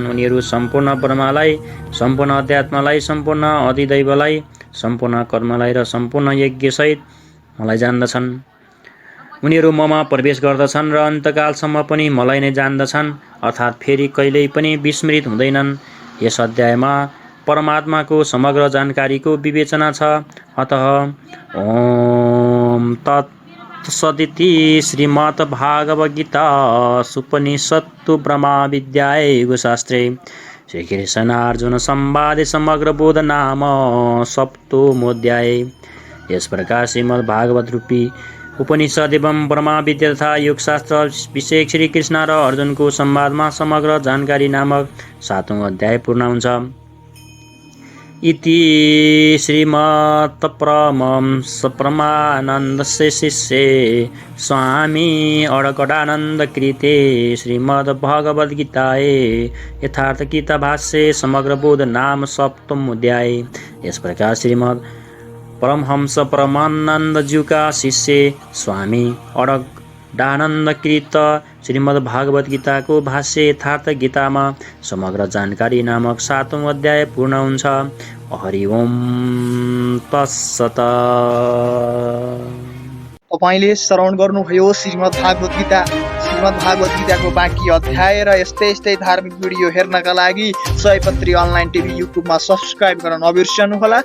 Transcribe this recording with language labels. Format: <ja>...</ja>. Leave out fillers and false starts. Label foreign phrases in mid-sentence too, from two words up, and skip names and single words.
<ne>उनीहरू सम्पूर्ण ब्रह्मलाई, सम्पूर्ण अध्यात्मलाई, सम्पूर्ण अधिदैवलाई, सम्पूर्ण कर्मलाई र सम्पूर्ण यज्ञसहित मलाई जान्दछन्। उनीहरू ममा प्रवेश गर्दछन् र अन्तकालसम्म पनि मलाई नै जान्दछन्, अर्थात् फेरि कहिल्यै पनि विस्मृत हुँदैनन्। यस अध्यायमा परमात्माको समग्र जानकारीको विवेचना छ।</ne> <sa>अतः ओम तत्सदिति श्रीमद् भागवत गीता उपनिषत्तु ब्रह्मा विद्याय योगशास्त्रे श्रीकृष्णार्जुन संवादे समग्र बोध नाम सप्तमोऽध्याय।</sa> <ne>यस प्रकार श्रीमद् भागवत रूपी उपनिषद एवं ब्रह्मा विद्या तथा योगशास्त्र विषय श्री कृष्ण र अर्जुनको संवादमा समग्र जानकारी नामक 7औं अध्याय पूर्ण हुन्छ।</ne> <sa>इति श्रीमत् परमानन्दस्य शिष्ये स्वामी अडकडानन्द कृते श्रीमद् भगवद गीताये यथार्थ गीता भाष्ये समग्र बोध नाम सप्तमोऽध्याय।</sa> <hi>इस प्रकार श्रीमद् परमहंस परमानंद जी का शिष्य स्वामी अडकडानंद कृत श्रीमद् भागवत गीता को भाष्य यथार्थ गीता में समग्र जानकारी नामक 7औं अध्याय पूर्ण हुन्छ।</hi> <sa>हरि ओम तत्सत।</sa> <ne>तपाईले श्रवण गर्नुभयो श्रीमद् भागवत गीताको बाँकी अध्याय र यस्तै धार्मिक भिडियो हेर्नका लागि सयपत्री अनलाइन टिभी युट्युबमा सब्स्क्राइब गर्न नबिर्सनुहोला।</ne>